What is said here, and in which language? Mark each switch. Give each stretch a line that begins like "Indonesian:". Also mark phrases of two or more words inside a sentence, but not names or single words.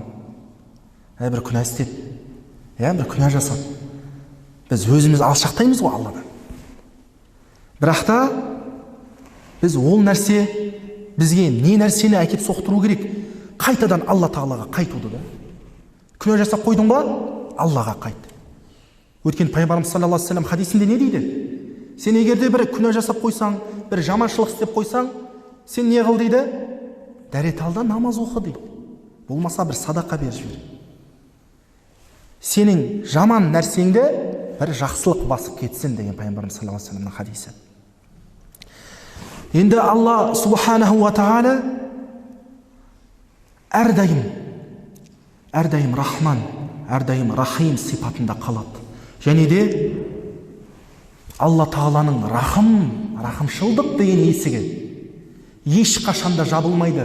Kazakh: Бір күнә істеп, бір күнә жасап, біз өзіміз алшақтаймыз ғой Алладан. Бірақ та біз ол нәрсе бізге не нәрсені әкеп соқтыру керек? Қайтадан Алла тағалаға қайтуды да. Күнә жасап қойдың ба? Аллаға қайт. Өткен пайғамбарымыз
Arabic: صلى الله عليه و سلم
Kazakh: хадисінде не дейді? Сен егерде бір күнә жасап қойсаң, бір жаманшылық істеп қойсаң, сен не қыл дейді? Дәрет ал да намаз оқы дейді. Болмаса бір садақа бер жібер. Сенің жаман нәрсеңді бір жақсылық басып кетсін деген пайғамбарымыз
Arabic: صلى الله عليه و سلم
Kazakh: хадисі. Енді Алла
Arabic: سبحانه و تعالى
Kazakh: әрдайым рахман, әрдайым рахим сипатында қалады. Және де Алла тағаланың рахымшылдық деген есігі ешқашанда жабылмайды.